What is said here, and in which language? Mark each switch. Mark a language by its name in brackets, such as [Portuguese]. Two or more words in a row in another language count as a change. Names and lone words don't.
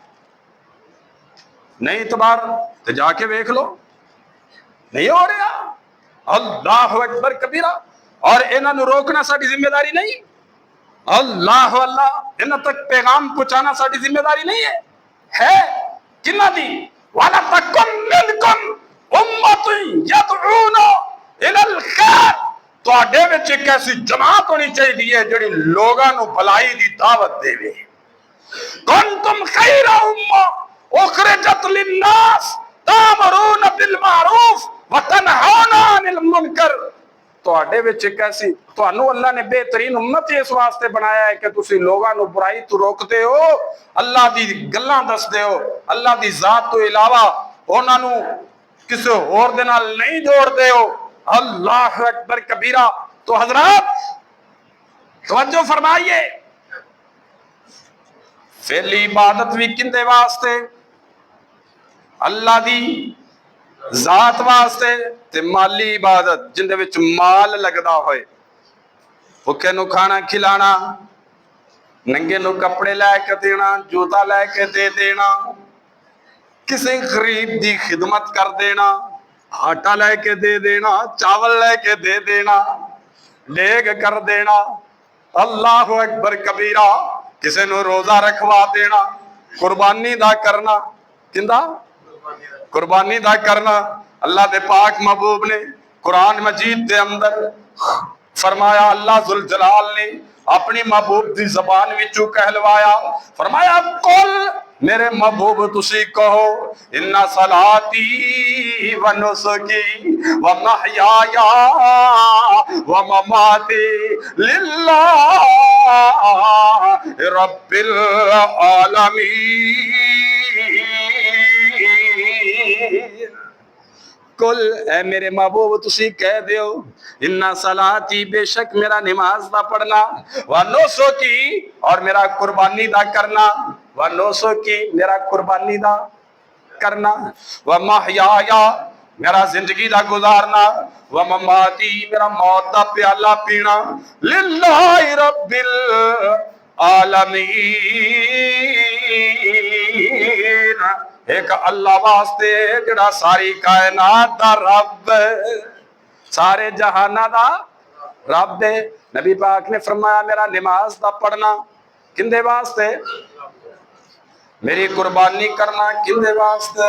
[Urdu] نہیں اعتبار تو جا کے دیکھ لو، نہیں ہو رہا۔ [Arabic] اللہ اکبر کبیرہ۔ [Punjabi] اور انہاں نو روکنا ساری ذمہ داری نہیں، اللہ اللہ، انہاں تک پیغام پہنچانا ساری ذمہ داری نہیں ہے کنہ دی؟ [Arabic] وَلَتَكُنْ مِنْكُمْ أُمَّةٌ يَدْعُونَ إِلَى الْخَيْرِ۔ [Punjabi] تو آڈے وچ ایک ایسی جماعت ہونی چاہیے جڑی لوگاں نو بھلائی دی دعوت دے وے۔ [Arabic] كُنْتُمْ خَيْرَ أُمَّةٍ أُخْرِجَتْ لِلنَّاسِ تَأْمُرُونَ بِالْمَعْرُوفِ وَتَنْهَوْنَ عَنِ الْمُنْكَرِ۔ [Punjabi] تو آڈے وچ ایک ایسی، تو انو اللہ نے بہترین امت اس واسطے بنایا ہے کہ تسی لوگاں نو برائی تو روکتے ہو، اللہ دی گلاں دستے ہو، اللہ دی ذات تو علاوہ انہاں نو کسی اور دے نال نہیں جوڑتے ہو۔ [Arabic] اللہ اکبر کبیرہ۔ [Urdu] تو حضرات توجہ فرمائیے، [Punjabi] فعلی عبادت بھی کندے واسطے? اللہ دی ذات واسطے. تے مالی عبادت جندے وچ مال لگدا ہوئے، بھکے نوں کھانا کھلانا، ننگے نوں کپڑے لے کے دینا، جتا لے کے دے دینا، کسی غریب دی خدمت کر دینا، آٹا لے کے دے دینا، چاول لے کے دے دینا، لیگ کر دینا, [Arabic] الله أكبر كبيرا, [Punjabi] کسی نوں روزہ رکھوا دینا، قربانی دا کرنا. کندا؟ قربانی دا کرنا. اللہ دے پاک محبوب نے قرآن مجید دے اندر فرمایا، اللہ ذوالجلال نے اپنی محبوب دی زبان وچوں کہلوایا، فرمایا قل میرے محبوب تسی کہو, [Arabic] إن صلاتي ونسكي ومحياي ومماتي لله رب العالمين. [Punjabi] قل اے میرے محبوب تسی کہہ دیو, [Arabic] إن صلاتي [Punjabi] بےشک میرا نماز دا پڑھنا, [Arabic] ونسكي [Punjabi] اور میرا قربانی دا کرنا, [Arabic] ونسكي [Punjabi] میرا قربانی دا کرنا, [Arabic] ومحياي [Punjabi] میرا زندگی دا گزارنا, [Arabic] ومماتي [Punjabi] میرا موت دا پیالہ پینا, [Arabic] لله رب العالمين, [Punjabi] ایک اللہ واسطے جیہڑا ساری کائنات دا رب، سارے جہاناں دا رب ہے. نبی پاک نے فرمایا میرا نماز دا پڑھنا کندے واسطے، میری قربانی کرنا کندے واسطے.